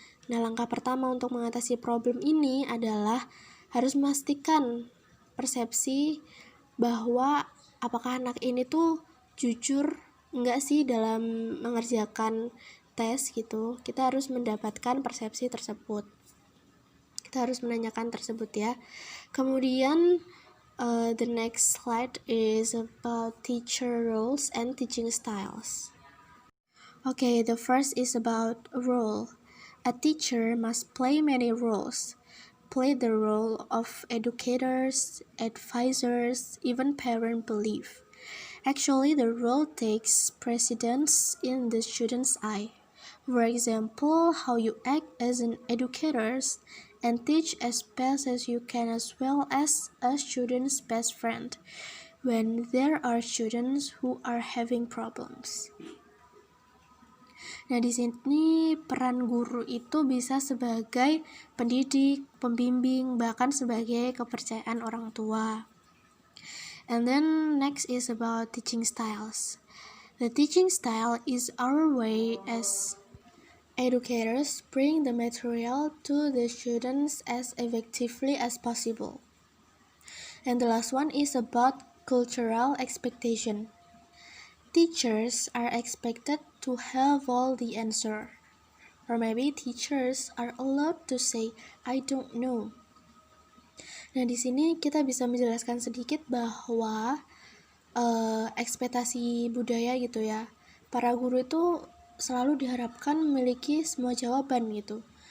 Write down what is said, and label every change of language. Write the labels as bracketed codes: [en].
[id] Nah, langkah pertama untuk mengatasi problem ini adalah harus memastikan persepsi bahwa apakah anak ini tuh jujur enggak sih dalam mengerjakan tes gitu. Kita harus mendapatkan persepsi tersebut. Kita harus menanyakan tersebut ya. Kemudian [en] the next slide is about teacher roles and teaching styles. Okay, the first is about role. A teacher must play many roles. Play the role of educators, advisors, even parent belief. Actually, the role takes precedence in the student's eye. For example, how you act as an educator and teach as best as you can, as well as a student's best friend when there are students who are having problems. [id] Nah, di sini peran guru itu bisa sebagai pendidik, pembimbing, bahkan sebagai kepercayaan orang tua. [en] And then next is about teaching styles. The teaching style is our way as educators bring the material to the students as effectively as possible. And the last one is about cultural expectation. Teachers are expected to have all the answer. Or maybe teachers are allowed to say, I don't know. [id] Nah, di sini kita bisa menjelaskan sedikit bahwa ekspektasi budaya gitu ya. Para guru itu selalu diharapkan memiliki semua jawaban gitu.